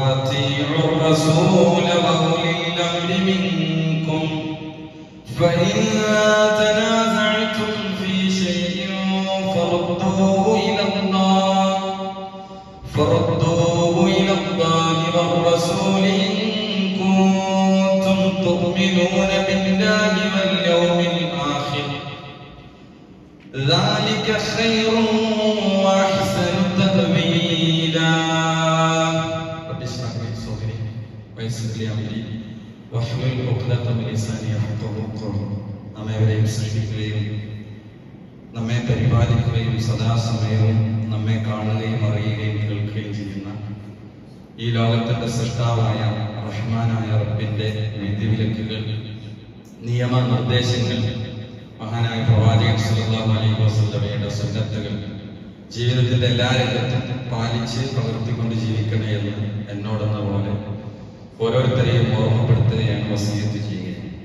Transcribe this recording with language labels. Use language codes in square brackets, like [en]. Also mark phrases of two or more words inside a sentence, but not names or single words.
[ar] وأطيعوا الرسول وأولي الأمر منكم فإن تنازعتم في شيء فردوه إلى الله والرسول إن كنتم تؤمنون بالله واليوم الآخر ذلك خير وأحسن تأويلا. رب اشرح لي صدري ويسر لي أمري واحلل عقدة من لساني يفقهوا قولي. [ml] നമ്മെവരെയും സൃഷ്ടിക്കുകയും നമ്മെ പരിപാലിക്കുകയും സദാസമയവും നമ്മെ കാണുകയും അറിയുകയും കേൾക്കുകയും ചെയ്യുന്ന ഈ ലോകത്തിന്റെ സൃഷ്ടാവായ റഹ്മാനായ റബ്ബിന്റെ വിധിവിലക്കുകൾ, നിയമനിർദ്ദേശങ്ങൾ, മഹാനായ പ്രവാചകൻ [ar] صلى الله عليه وسلم [ml] സുന്നത്തുകൾ ജീവിതത്തിന്റെ എല്ലാ രംഗത്തും പാലിച്ച് പ്രവർത്തിക്കൊണ്ട് ജീവിക്കണേ എന്ന് എന്നോടെന്ന പോലെ ഓരോരുത്തരെയും ഓർമ്മപ്പെടുത്തുകയാണ്, വസിയത്ത് ചെയ്യുകയാണ്.